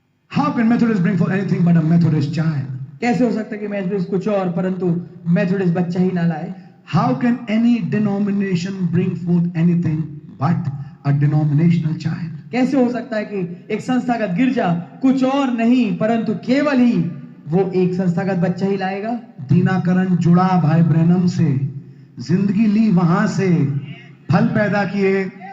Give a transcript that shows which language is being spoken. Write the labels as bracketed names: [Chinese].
[English] How can Methodists bring forth anything but a Methodist child? [Hindi] कैसे हो सकता है कि मेथोडिस्ट कुछ और परंतु मेथोडिस्ट बच्चा ही ना लाए? [English] How can any denomination bring forth anything but a denominational child? [Hindi] कैसे हो सकता है कि एक संस्थागत गिरजा कुछ और नहीं परंतु केवल ही वो एक संस्थागत बच्चा ही लाएगा? दीनाकरण जुड़ा भाई ब्रैनम से, जिंदगी ली वहां से, फल पैदा किए।